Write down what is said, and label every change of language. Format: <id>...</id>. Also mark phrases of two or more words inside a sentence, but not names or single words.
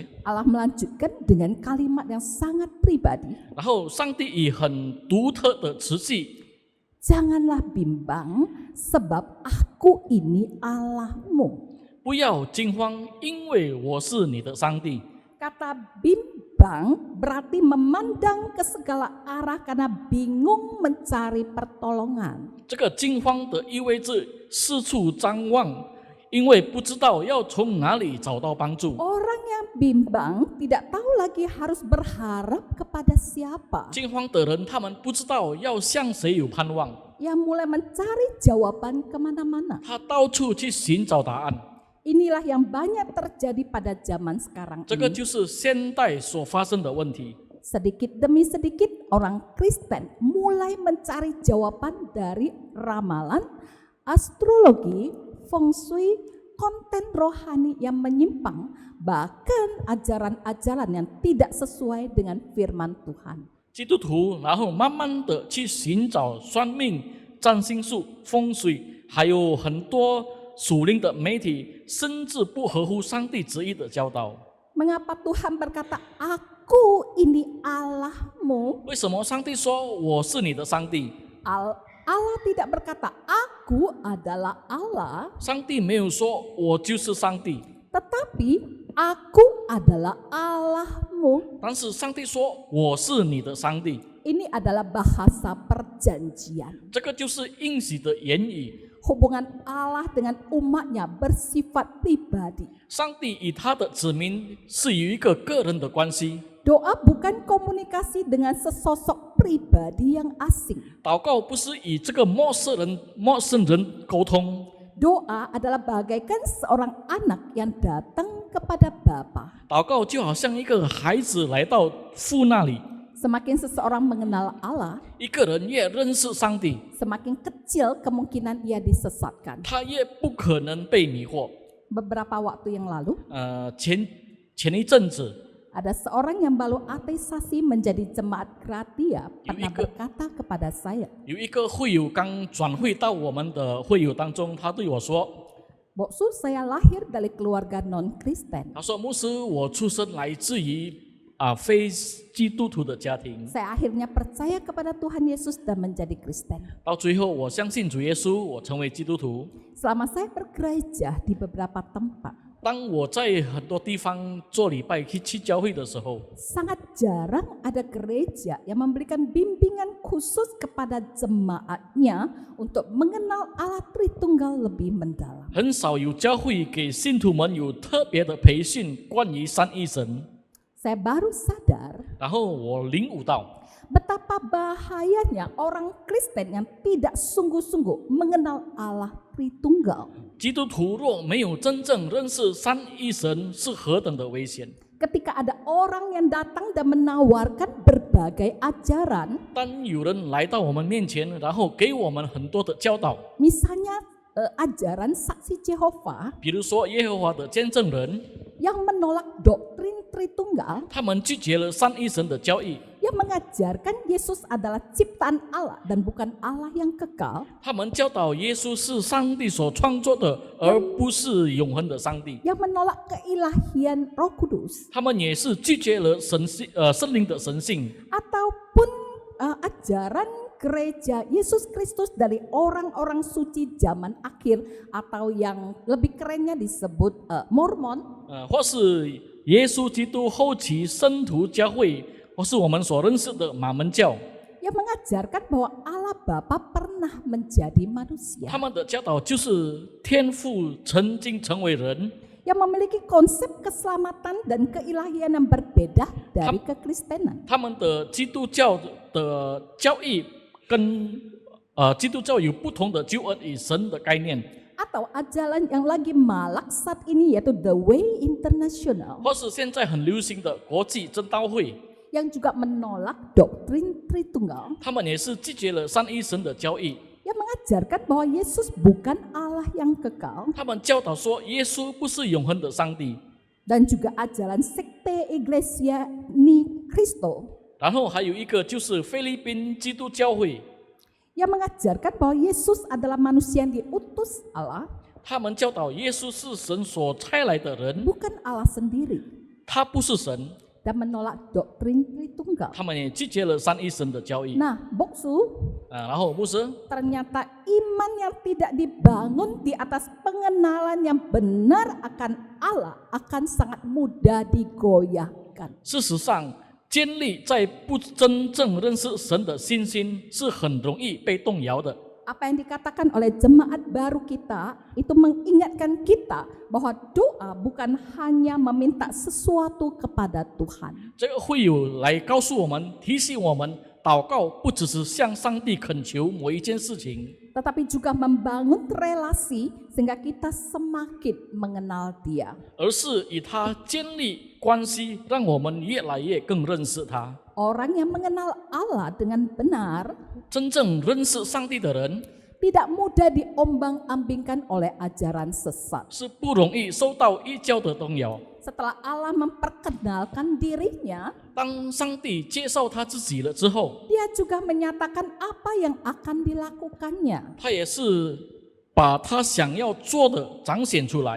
<id>Allah melanjutkan dengan kalimat yang sangat pribadi.</id> <zh>然后上帝以很独特的词句，</zh> <id>Janganlah bimbang sebab aku ini Allahmu.</id> <zh>不要惊慌，因为我是你的上帝。</zh> <id>Kata bimbang berarti memandang ke segala arah karena bingung mencari pertolongan.</id> <zh>这个惊慌的意味着四处张望，因为不知道要从哪里找到帮助。</zh> <id>Orang yang bimbang tidak tahu lagi harus berharap kepada siapa.</id> <zh>惊慌的人，他们不知道要向谁有盼望，</zh> <id>Yang mulai mencari jawaban kemana-mana.</id> <zh>他到处去寻找答案。</zh> <id>Inilah yang banyak terjadi pada zaman sekarang</id> <zh>这个</zh> <id>ini.</id> <zh>就是现代所发生的问题。</zh> <id>Sedikit demi sedikit orang Kristen mulai mencari jawaban dari ramalan, astrologi, feng shui, konten rohani yang menyimpang, bahkan ajaran-ajaran yang tidak sesuai dengan firman Tuhan.</id> <zh>基督徒然后慢慢的去寻找算命、占星术、风水，还有很多属灵的媒体，甚至不合乎上帝旨意的教导。</zh> <id>Mengapa Tuhan berkata, aku ini Allahmu?</id> <zh>为什么上帝说我是你的上帝？</zh> <id>Allah tidak berkata, aku adalah Allah,</id> <zh>上帝没有说我就是上帝，</zh> <id>tetapi aku adalah Allahmu.</id> <zh>但是上帝说我是你的上帝，</zh> <id>Ini adalah bahasa perjanjian.</id> <zh>这个就是应许的言语。</zh> <id>Hubungan Allah dengan umatnya bersifat pribadi.</id> <zh>上帝与他的子民是有一个个人的关系，</zh> <id>Doa bukan komunikasi dengan sesosok pribadi yang asing.</id> <zh>祷告不是与这个陌生人沟通，</zh> <id>Doa adalah bagaikan seorang anak yang datang kepada Bapa.</id> <zh>祷告就好像一个孩子来到父那里，</zh> <id>Semakin seseorang mengenal Allah,</id> <zh>一个人越认识上帝，</zh> <id>semakin kecil kemungkinan ia disesatkan.</id> <zh>他越不可能被迷惑。</zh> <id>Beberapa waktu yang lalu,</id> <zh>前一阵子，</zh> <id>ada seorang yang baru ateisasi menjadi jemaat Gratia pernah berkata kepada saya,</id> <zh>有一个会友刚转会到我们的会友当中，他对我说</zh> <id>Boksu, saya lahir dari keluarga non-Kristen.</id> <zh>他说牧师，我出生来自于非基督徒的家庭，</zh> <id>Saya akhirnya percaya kepada Tuhan Yesus dan menjadi Kristen.</id> <zh>到最后我相信主耶稣，我成为基督徒。</zh> <id>Selama saya bergereja di beberapa tempat,</id> <zh>当我在很多地方做礼拜去教会的时候，</zh> <id>sangat jarang ada gereja yang memberikan bimbingan khusus kepada jemaatnya untuk mengenal Allah Tritunggal lebih mendalam.</id> <zh>很少有教会给信徒们有特别的培训关于三一神。</zh> <id>Saya baru sadar</id> <zh>然后我领悟到，</zh> <id>betapa bahayanya orang Kristen yang tidak sungguh-sungguh mengenal Allah Tritunggal.</id> <zh>基督徒若没有真正认识三一神，是何等的危险。</zh> <id>Ketika ada orang yang datang dan menawarkan berbagai ajaran,</id> <zh>当有人来到我们面前，然后给我们很多的教导，</zh> <id>misalnya ajaran saksi Jehovah</id> <zh>比如说耶和华的见证人，</zh> <id>yang menolak doktrin Tritunggal,</id> <zh>他们拒绝了三一神的教义，</zh> <id>yang mengajarkan Yesus adalah ciptaan Allah dan bukan Allah yang kekal,</id> <zh>他们教导耶稣是上帝所创作的，而不是永恒的上帝。</zh> <id>yang menolak keilahian Roh Kudus,</id> <zh>他们也是拒绝了圣灵的神性，</zh> <id>ataupun ajaran gereja Yesus Kristus dari orang-orang suci zaman akhir atau yang lebih kerennya disebut Mormon,</id> <zh>或是耶稣基督后期圣徒教会，或是我们所认识的马门教，</zh> <id>yang mengajarkan bahwa Allah Bapa pernah menjadi manusia,</id> <zh>他们的教导就是天父曾经成为人，</zh> <id>yang memiliki konsep keselamatan dan keilahian yang berbeda dari kekristenan.</id> <zh>他们的基督教的教义跟基督教有不同的救恩与神的概念，</zh> <id>Atau ajaran yang lagi malak saat ini yaitu The Way International</id> <zh>或是现在很流行的国际真道会，</zh> <id>yang juga menolak doktrin Tritunggal</id> <zh>他们也是拒绝了三一神的教义。</zh> <id>yang mengajarkan bahwa Yesus bukan Allah yang kekal</id> <zh>他们教导说，耶稣不是永恒的上帝。</zh> <id>dan juga ajaran sekte Iglesia Ni Cristo</id> <zh>然后还有一个就是菲律宾基督教会，</zh> <id>yang mengajarkan bahwa Yesus adalah manusia yang diutus Allah</id> <zh>他们教导耶稣是神所差来的人，</zh> <id>bukan Allah sendiri</id> <zh>他不是神。</zh> <id>dan menolak doktrin Tritunggal.</id> <zh>他们也拒绝了三一神的教义。</zh> <id>Nah, Boksu,</id> <zh>然后牧师，</zh> <id>ternyata iman yang tidak dibangun di atas pengenalan yang benar akan Allah akan sangat mudah digoyahkan.</id> <zh>事实上，建立在不真正认识神的信心是很容易被动摇的。</zh> <id>Apa yang dikatakan oleh jemaat baru kita itu mengingatkan kita bahwa doa bukan hanya meminta sesuatu kepada Tuhan.</id> <zh>这个会友来告诉我们，提醒我们，祷告不只是向上帝恳求某一件事情，</zh> <id>Tetapi juga membangun relasi sehingga kita semakin mengenal Dia.</id> <zh>而是与他建立关系，让我们越来越更认识他。</zh> <id>Orang yang mengenal Allah dengan benar</id> <zh>真正认识上帝的人，</zh> <id>tidak mudah diombang-ambingkan oleh ajaran sesat.</id> <zh>是不容易受到异教的动摇。</zh> <id>Setelah Allah memperkenalkan dirinya,</id> <zh>当上帝介绍他自己了之后，</zh> <id>Dia juga menyatakan apa yang akan dilakukannya.</id> <zh>他也是把他想要做的彰显出来。</zh>